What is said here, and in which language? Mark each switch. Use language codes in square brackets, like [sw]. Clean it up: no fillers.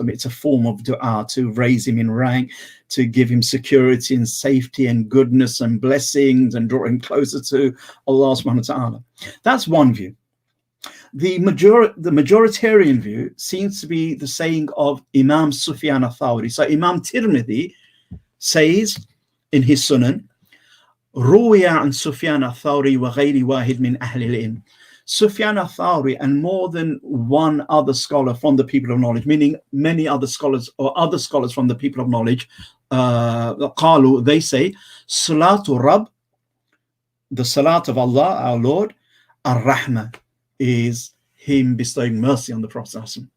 [en] It's a form of du'a to raise him in rank, to give him security and safety and goodness and blessings and draw him closer to Allah subhanahu wa ta'ala. That's one view. The majoritarian view seems to be the saying of Imam Sufyan al-Thawri. So Imam Tirmidhi says in his Sunan, [ar] روي عن سفيان الثوري وغير واحد من أهل العلم. [en] Sufyan al-Thawri and more than one other scholar from the people of knowledge, meaning many other scholars or other scholars from the people of knowledge, قالوا, they say, Salatu Rabb, the Salat of Allah, our Lord, Ar-Rahmah, is him bestowing mercy on the Prophet.